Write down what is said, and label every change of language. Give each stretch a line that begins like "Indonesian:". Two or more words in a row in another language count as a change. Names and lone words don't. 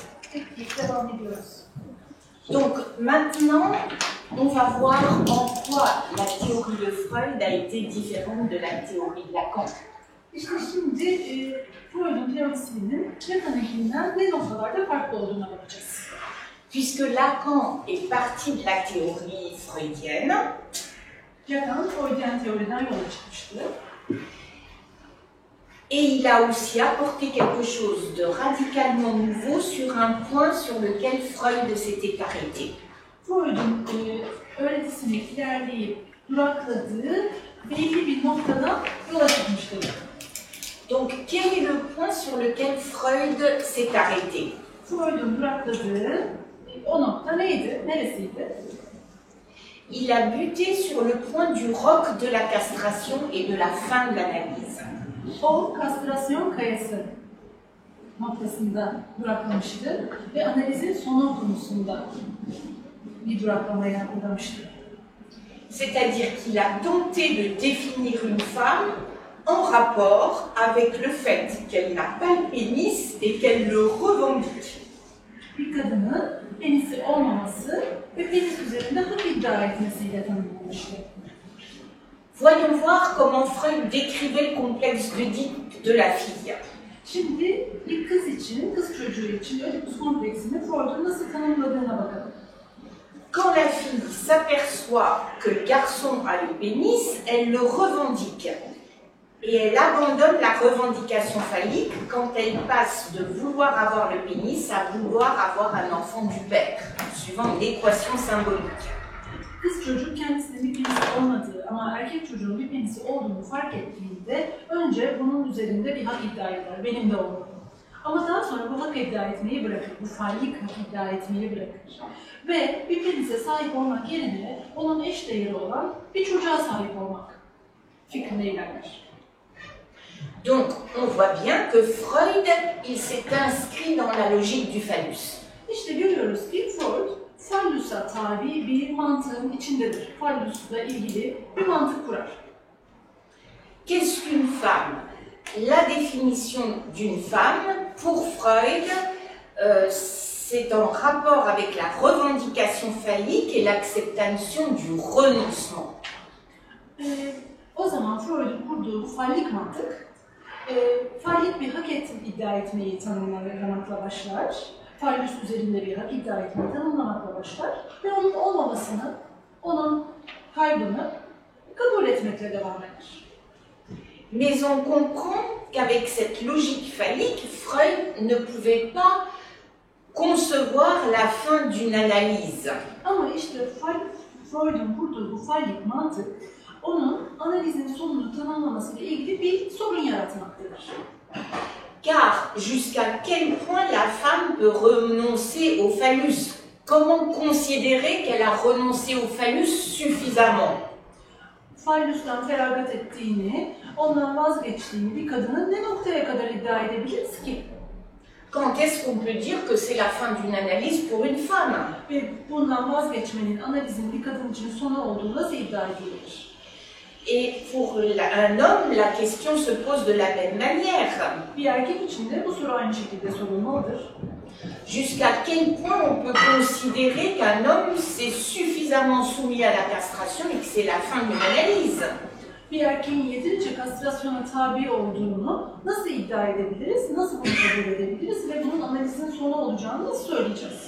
French: Donc maintenant, on va voir en quoi la théorie de Freud a été différente de la théorie de Lacan.
Turkish: İşte şimdi Freud'un teorisinin Lacan'ınkinden ne noktalarda farklı olduğuna bakacağız.
French: Puisque Lacan est parti de la théorie freudienne,
Turkish: Lacan, Freudyen teoriden yola çıkmıştı.
French: Et il a aussi apporté quelque chose de radicalement nouveau sur un point sur lequel Freud s'était arrêté.
Turkish: Freud'un öğretisini ilerleyip durakladığı belli bir noktadan yola çıkmıştı.
French: Donc, quel est le point sur lequel Freud s'est arrêté?
Turkish: Freud'un durakladığı o nokta neydi? Neresiydi?
French: Il a buté sur le point du roc de la castration et de la fin de l'analyse.
Turkish: O, kastrasyon kayası noktasında duraklamıştı ve analizin sonu konusunda bir duraklamaya uğramıştı.
French: C'est-à-dire qu'il a tenté de définir une femme en rapport avec le fait qu'elle n'a pas le pénis et qu'elle le revendique.
Turkish: Bir kadının penisi olmaması ve penis üzerinde hak iddia etmesiyle tanımlanmıştı.
French: Voyons voir comment Freud décrivait le complexe d'Oedipe de la fille.
Turkish: Şimdi bir kız için, kız çocuğu için Ödipus kompleksini Freud'un nasıl tanımladığına bakalım.
French: Quand la fille s'aperçoit que le garçon a le pénis, elle le revendique. Et elle abandonne la revendication phallique quand elle passe de vouloir avoir le pénis à vouloir avoir un enfant du père, suivant une équation symbolique.
Turkish: Kız çocuk kendisinin bir penisi olmadığı ama erkek çocuğun bir penisi olduğunu fark ettiğinde önce bunun üzerinde bir hak iddia eder, benim de olmalı. Ama daha sonra bu hak iddia etmeyi bırakır, bu fallik hak iddia etmeyi bırakır. Ve bir penise sahip olmak yerine onun eşdeğeri olan bir çocuğa sahip olmak fikrine ilerler.
French: Donc, on voit bien que Freud, il s'est inscrit dans la logique du phallus.
Turkish: İşte görüyoruz ki Freud, fallusa tabi bir mantığın içindedir. Fallusla ilgili bir mantık kurar.
French: Qu'est-ce qu'une femme? La définition d'une femme, pour Freud, c'est en rapport avec la revendication phallique et l'acceptation du renoncement.
Turkish: O zaman Freud'un kurduğu fallik mantık, fallik bir hak iddia etmeyi tanımlamakla başlar. Fallus üzerinde bir hak iddia etmeyi tanımlamakla başlar ve onun olmamasını, onun kaybını kabul etmekle devam eder.
French: Mais on comprend qu'avec cette logique phallique, Freud ne pouvait pas concevoir la fin d'une analyse.
Turkish: Ama işte Freud'un kurduğu bu fallik mantık, onun analizin sonunu tanımlamasıyla ilgili bir sorun yaratmaktadır.
French: Car jusqu'à quel point la femme peut renoncer au phallus? Comment considérer qu'elle a renoncé au phallus suffisamment?
Turkish: Fallus'tan feragat ettiğini, ondan vazgeçtiğini bir kadının ne noktaya kadar iddia edebiliriz ki?
French: Quand est-ce qu'on peut dire que c'est la fin d'une analyse pour une femme?
Turkish: Ve bundan vazgeçmenin, analizin bir kadın için sonu olduğunu nasıl iddia edilir?
French: Et pour un homme, la question se pose de la même manière.
Turkish: Bir erkek için de bu soru aynı şekilde sorulmalıdır.
French: Jusqu'à quel point on peut considérer qu'un homme s'est suffisamment soumis à la castration et que c'est la fin d'une analyse?
Turkish: Bir erkeğin yeterince kastrasyona tabi olduğunu nasıl iddia edebiliriz, nasıl bunu kabul edebiliriz ve bunun analizin sonu olacağını nasıl söyleyeceğiz?